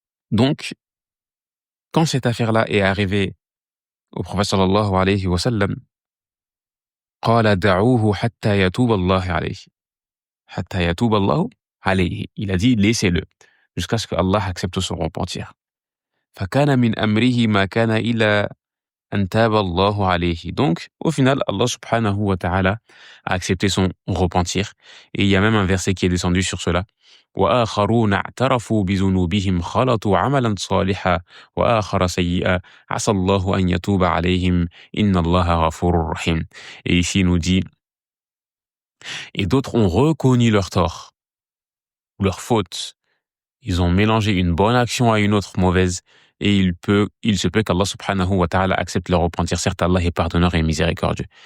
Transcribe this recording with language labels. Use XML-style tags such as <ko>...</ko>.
<fr>Donc, quand cette affaire-là est arrivée au prophète sallallahu alayhi wa sallam,</fr> <ar>قال دعوه حتى يتوب الله عليه. حتى يتوب الله عليه.</ar> <fr>Il a dit laissez-le jusqu'à ce que Allah accepte son repentir.</fr> <ar>فكان من أمره ما كان إلى أن تاب الله عليه.</ar> <fr>Donc, au final, Allah subhanahu wa ta'ala a accepté son repentir. Et il y a même un verset qui est descendu sur cela.</fr> <ar>وآخرون اعترفوا بذنوبهم خلطوا عملا صالحا وآخر سيئا عسى الله أن يتوب عليهم إن الله غفور رحيم.</ar> <fr>Et ici il nous dit et d'autres ont reconnu leur tort, leur faute. Ils ont mélangé une bonne action à une autre mauvaise et il se peut qu'Allah subhanahu wa ta'ala accepte leur repentir. Certes, Allah est pardonneur et miséricordieux.</fr>